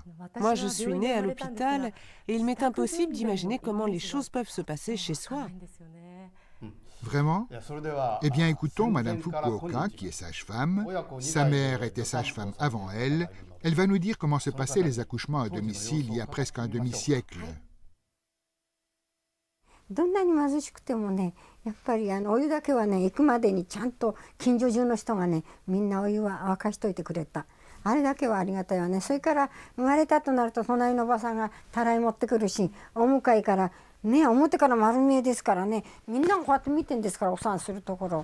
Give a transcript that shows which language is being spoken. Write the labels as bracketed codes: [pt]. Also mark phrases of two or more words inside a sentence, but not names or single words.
[fr] Moi, je suis née à l'hôpital et il m'est impossible d'imaginer comment les choses peuvent se passer chez soi. Vraiment? Eh bien, écoutons Madame Fukuoka, qui est sage-femme. Sa mère était sage-femme avant elle. Elle va nous dire comment se passaient les accouchements à domicile il y a presque un demi-siècle. [ja] どんなに貧しくてもね、やっぱりお湯だけはね、行くまでにちゃんと近所中の人がね、みんなお湯は沸かしといてくれた。あれだけはありがたいわね。それから生まれたとなると隣のおばさんがたらい持ってくるし、お向かいからね、表から丸見えですからね、みんながこうやって見てんですから、お産するところ。